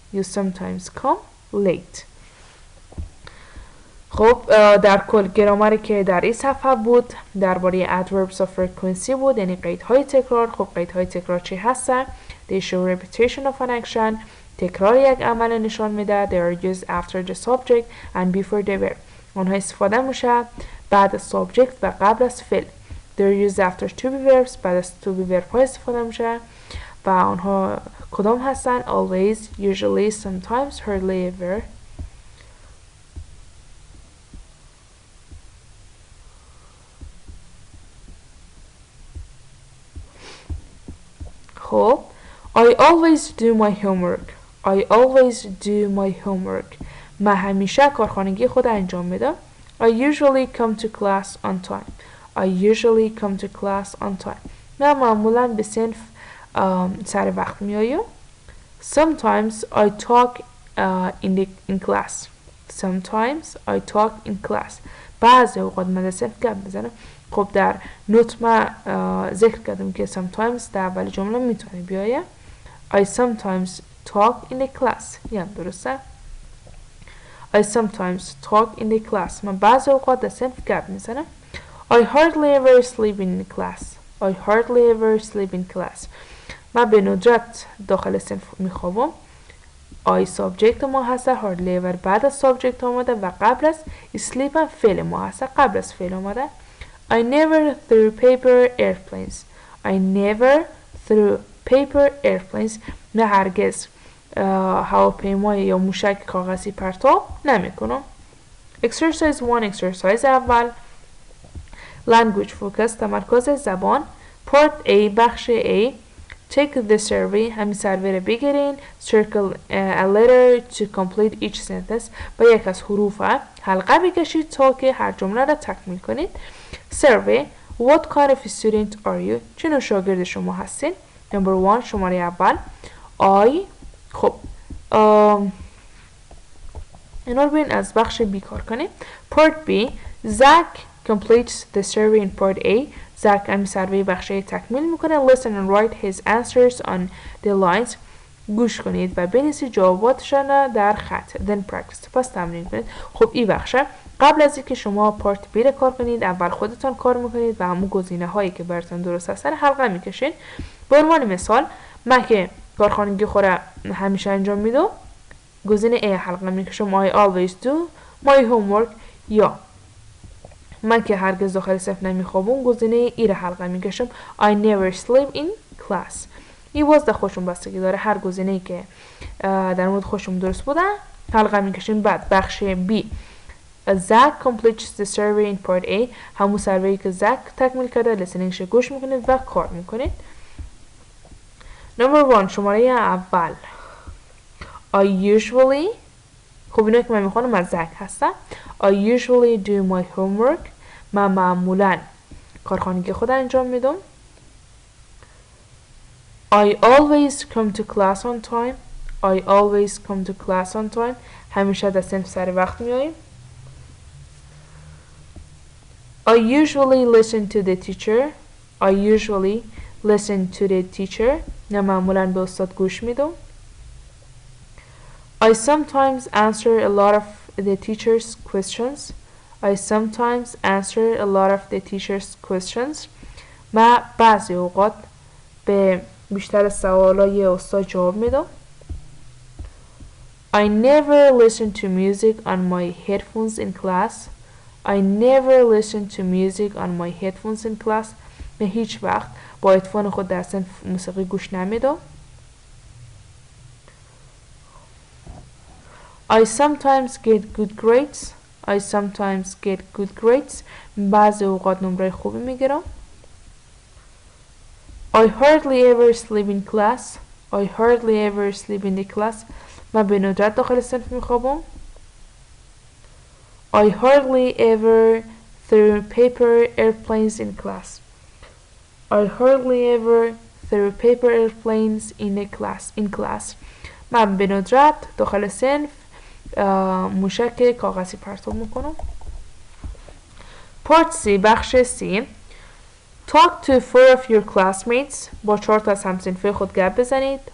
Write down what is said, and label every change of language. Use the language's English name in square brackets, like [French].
[English] You sometimes come late. [Persian] خب در کل گرامری که در این صفحه بود درباره [English] adverbs of frequency [Persian] بود، یعنی قیدهای تکرار. خب قیدهای تکرار چی هستن؟ [English] They show repetition of an action. [Persian] تکرار یک عمل نشان میده. [English] They are used after the subject and before the verb. [Persian] آنها استفاده میشه بعد از subject و قبل از فعل. [English] They are used after to be verbs. [Persian] بعد از to be verb ها استفاده میشه و آنها کدام هستن؟ [English] Always, usually, sometimes, hardly ever. خب I always do my homework. I always do my homework. [Persian] من همیشه کارخانگی خود انجام میدم. [English] I usually come to class on time. I usually come to class on time. [Persian] من معمولا به صنف سر وقت میایم. [English] Sometimes I talk in class. Sometimes I talk in class. [Persian] بعضی اوقات من در صنف گپ میزنم. خب در نوت ما ذکر کردم که sometimes در اول جمله میتونه بیایه. [English] I sometimes talk in the class. [Persian] یعنی درسته؟ [English] I sometimes talk in the class. [Persian] من بعضی اوقات در صنف گپ میزنم. [English] I hardly ever sleep in the class. I hardly ever sleep in class. [Persian] من به ندرت داخل صنف میخوابم. I subject ما هست. hardly ever بعد از subject آمده و قبل از sleep هم فعل ما هست. قبل از فعل آمده. [English] I never threw paper airplanes. I never threw paper airplanes. [Persian] نه هرگز هواپیمای یا موشک کاغذی پرتاب نمیکنم. [English] Exercise 1. [Persian] exercise اول [English] language focus [Persian] تمرکز زبان. [English] Part A [Persian] بخش A. [English] Take the survey [Persian] همین سروی رو بگیرین. [English] Circle a letter to complete each sentence. [Persian] با یک از حروف حلقه بکشید تا که هر جمله را تکمیل کنید. [English] Survey. What kind of student are you? [Persian] چه نوع شاگرد شما هستین؟ [English] Number 1 [Persian] شماره اول I. خب اینا رو بین از بخش B کار کنیم. [English] Part B. Zach completes the survey in part A. Zach [Persian] همین سروی بخش A تکمیل میکنه. [English] Listen and write his answers on the lines. [Persian] گوش کنید و بنویسید جواباتشان در خط. [English] then practice. [Persian] پس تمرین کنید. خب این بخشه. قبل از اینکه شما پارت بی کار کنید اول خودتان کار میکنید و همون گزینه هایی که براتون درست هستن حلقه میکشید. به عنوان مثال من که کارخانگی خوره همیشه انجام میدم گزینه A حلقه میکشم [English] I always do my homework. [Persian] یا من که هرگز داخل صف نمیخوابم گزینه ای را حلقه میکشم [English] I never sleep in class. [Persian] این باز در خودشون بستگی داره. هر گزینه ای که در مورد خودشون درست بوده حلقه میکشیم. بعد بخش B [English] Zach completes the survey in part A. [Persian] همون سروی که زک تکمیل کرده لسنینگش گوش میکنید و کار میکنید. نمبر 1 شماره اول [English] I usually [Persian] خب اینو که من میخوانم از زک هستم. [English] I usually do my homework. [Persian] من معمولا کارخانگی خود انجام میدم. [English] I always come to class on time. I always come to class on time. [Persian] همیشه در صنف سر وقت میاییم. [English] I usually listen to the teacher. I usually listen to the teacher. [Persian] من معمولا به استاد گوش میدم. [English] I sometimes answer a lot of the teacher's questions. I sometimes answer a lot of the teacher's questions. [Persian] من بعضی اوقات به بیشتر سوالای استاد جواب میدم. [English] I never listen to music on my headphones in class. I never listen to music on my headphones in class. [Persian] من هیچ وقت با هدفون خود در صنف موسیقی گوش نمیدم. [English] I sometimes get good grades. I sometimes get good grades. [Persian] بعضی اوقات نمره خوبی میگیرم. [English] I hardly ever sleep in class. I hardly ever sleep in the class. [Persian] من به ندرت داخل صنف میخوابم. [English] I hardly ever throw paper airplanes in class. I hardly ever throw paper airplanes in class. [Persian] من به ندرت داخل صنف موشک کاغذی پرتاب میکنم. [English] Part C [Persian] بخش C [English] Talk to 4 of your classmates. [Persian] با 4 تا از همصنفه خود گپ بزنید.